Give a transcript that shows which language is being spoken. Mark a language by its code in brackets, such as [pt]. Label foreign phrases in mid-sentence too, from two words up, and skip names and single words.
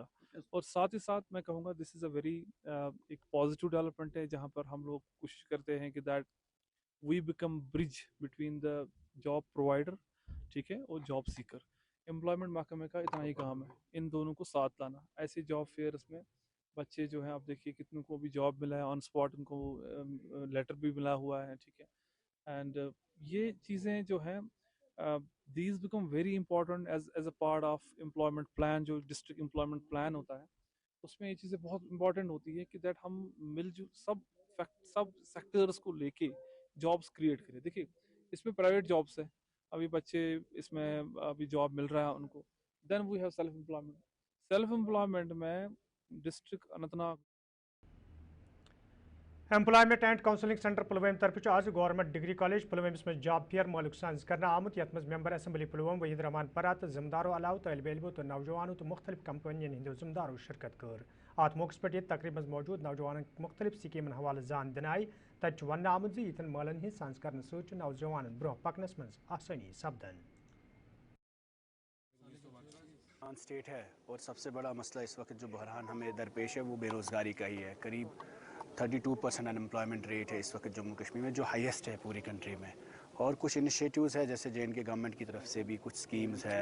[hi] और साथ ही साथ मैं कहूँगा [en] this is a very [hi] एक [en] positive development [hi] है, जहाँ पर हम लोग कोशिश करते हैं कि [en] that we become bridge between the job provider, [hi] ठीक है, और [en] job seeker. [hi] एम्प्लॉयमेंट महकमे का इतना ही काम है इन दोनों को साथ लाना। ऐसे [en] job fairs [hi] में बच्चे जो हैं, आप देखिए कितनों को भी जॉब मिला है [en] on spot, [hi] उनको लेटर भी मिला हुआ है, ठीक है। [en] एंड [hi] ये चीज़ें जो हैं [en] these become very important as a part of employment plan। [hi] जो [en] district employment plan [hi] होता है उसमें ये चीज़ें बहुत इंपॉर्टेंट होती है कि दैट हम मिलजुल सब सेक्टर्स को लेके [en] jobs create [hi] करें। देखिए इसमें [en] private jobs [hi] है, अभी बच्चे इसमें अभी जॉब मिल रहा है उनको। [en] then we have self employment में डिस्ट्रिक्ट अनंतनाग employment and counselling centre [ks] पुलवम तरफ आज गवर्नमेंट डिग्री कॉलेज पुलवमस में [en] job fair [ks] मालिक साज कर आमुत, यथ मज [en] member assembly [ks] पुलवम वहीद रहमान परा तो जिम्मेदारों अलाव तलब इल्मों तो नौजवानों तो मुख्तलिफ कंपनियन हंदो जिम्मेदारों शिरकत कर। अत मौके पर तकरीब मौजूद नौजवान मुख्तलिफ स्कीमन हवाले जान दिन आई। तत वन आमुत जी यथन मालन हज साज कर नौजवान ब्रोह पकनस मज आसानी सपदन। [hi] स्टेट है और सबसे बड़ा मसला इस वक्त जो बहरान हमें दरपेश है वो बेरोज़गारी का ही है। करीब 32% [en] unemployment rate [hi] है इस वक्त जम्मू कश्मीर में, जो हाईएस्ट है पूरी कंट्री में। और कुछ इनिशिएटिव्स है जैसे JNK गवर्नमेंट की तरफ से भी कुछ स्कीम्स है।